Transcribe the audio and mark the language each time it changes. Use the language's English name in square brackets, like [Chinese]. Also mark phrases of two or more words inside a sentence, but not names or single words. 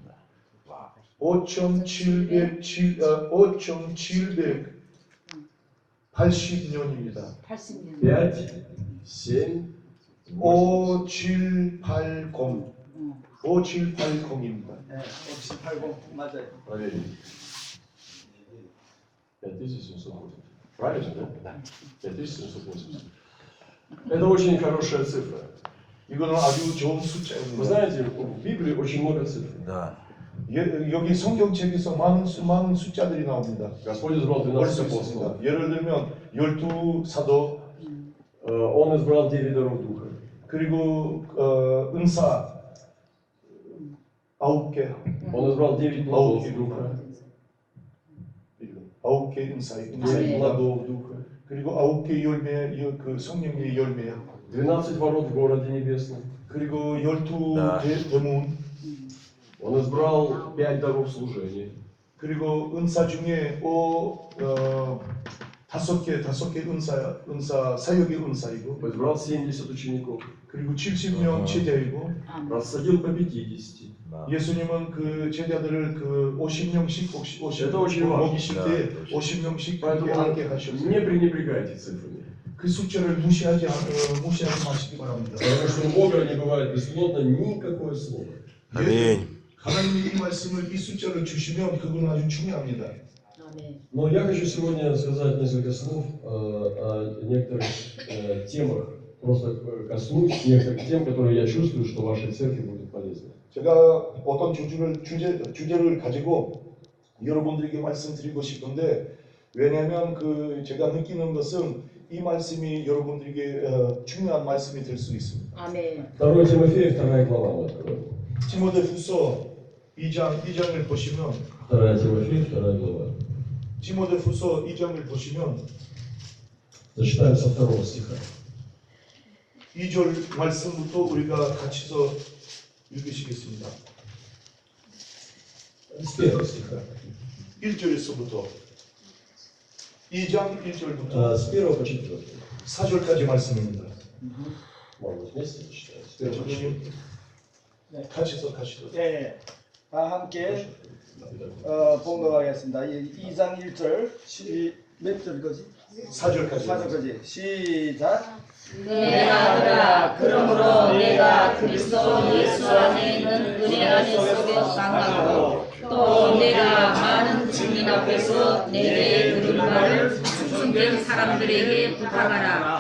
[Korean] 5,780년입니다. 80년. 5780. 5780입니다. 네, 5780 맞아요. [Russian] Проверим. 5780. Правильно, да? 5780. Это очень хорошая цифра. [Korean] 이거는 아주 좋은 [Russian] Вы [Korean] 숫자입니다. [Russian] знаете, в Библии очень много цифр. Да. [Korean] 여기 성경책에서 많은 숫자들이 나옵니다. [Russian] Господь избрал [Korean] 볼 12 수 [Russian] апостолов. [Korean] 있습니다. 예를 들면 12사도 [Russian] Он избрал 9 даров Духа. [Korean] 그리고 은사 9개 [Russian] Он избрал 9 плодов Духа. [Korean] 9개 은사 [Russian] 9 плодов Духа. [Korean] 그리고 9개 열매 그 성령의 열매야. 12 ворот в городе небесном. 그리고 12 네. 대문 [Russian] Он избрал 5 даров служения. [Korean] 그리고 은사 중에 5개 은사 사역의 은사이고 [Russian] Избрал 70 учеников. [Korean] 그리고 70명 제자이고 [Russian] Рассадил по 50. Да. [Korean] 예수님은 그 제자들을 그 50명씩 Это очень важно. 먹이실 네, 때 그렇죠. 50명씩 [Russian] Поэтому [Korean] 그렇게 함께 [Russian] не [Korean] 하셨어요. [Russian] пренебрегайте цифрами. [Korean] 그 숫자를 무시하지 마시기 바랍니다. [Russian] Потому что у Бога не бывает бесплодно никакое слово. Аминь. [Korean] 하나님이 이 말씀을 이 숫자를 주시면 그건 아주 중요합니다. 아멘. [Russian] Но я хочу сегодня сказать несколько слов о некоторых темах, просто коснусь некоторых тем, которые я чувствую, что вашей церкви будут полезны. [Korean] 제가 어떤 주제를 가지고 여러분들에게 말씀드리고 싶은데 왜냐하면 그 제가 느끼는 것은 이 말씀이 여러분들에게 중요한 말씀이 될 수 있습니다. 아멘. [Russian] 2 Тимофея, 2 глава мы откроем. [Korean] 디모데후서 2장을 보시면 [Russian] 2 Тимофея, 2 глава. [Korean] 디모데후서 2장을 보시면 [Russian] Зачитаем со 2 стиха. [Korean] 2절 말씀부터 우리가 같이서 읽으시겠습니다. [Russian] С 1 стиха. [Korean] 1절에서부터 2장 1절부터 [Russian] С 1 по 4. [Korean] 4절까지 말씀입니다. [Russian] Может быть, вместе зачитаем? С 1 по 4. [Korean] 같이서 가시죠. 예, 다 함께 봉독하겠습니다. 2장 1절 몇 절까지? 4절까지. 4절까지 시작. 내가 그러므로 내가 그리스도 예수 안에 있는 은혜 안에 속에서 강하고 또 내가 많은 증인 앞에서 내게 들은 바를 충성된 사람들에게 부탁하라.